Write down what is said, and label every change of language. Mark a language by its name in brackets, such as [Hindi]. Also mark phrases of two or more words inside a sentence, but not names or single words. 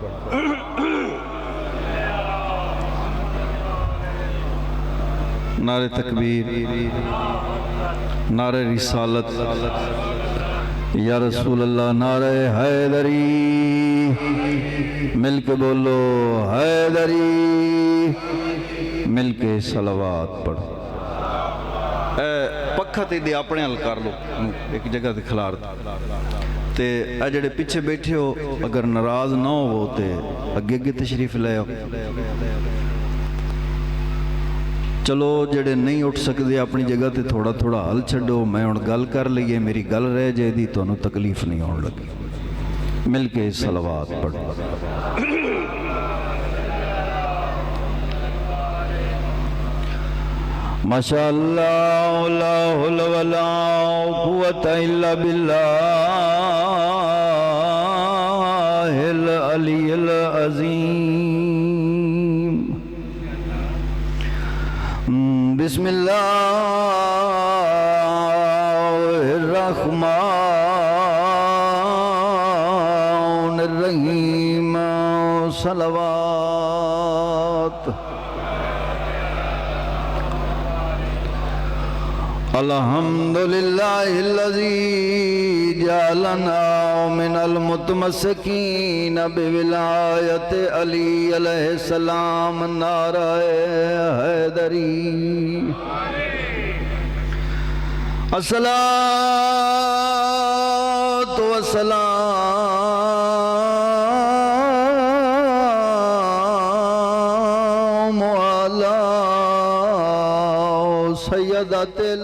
[Urdu] نعرہ تکبیر، نعرہ رسالت، [Arabic] یا رسول اللہ، [Urdu] نعرہ حیدری، مل کے بولو حیدری، مل کے صلوات پڑھ۔ [Punjabi] پکھا تے دے اپنے حل کر لو، ایک جگہ تے کھلار تے اے جڑے پیچھے بیٹھے ہو اگر ناراض نہ ہو تے اگے اگے تشریف لے آؤ۔ چلو جڑے نہیں اٹھ سکتے اپنی جگہ تے تھوڑا تھوڑا حل چھڈو، میں ہن گل کر لئیے، میری گل رہ جائے دی تانوں تکلیف نہیں ہون لگی۔ [Urdu] مل کے صلوات پڑھ۔ [Arabic] ماشاءاللہ لا حول ولا قوة الا باللہ العلی العظیم۔ بسم اللہ الرحمن الرحیم، صلوات۔ الحمدللہ الذی جعلنا من المتمسکین بولایت علی علیہ السلام، [Urdu] نعرہ حیدری۔ [Arabic] الصلاۃ والسلام علی سیدۃ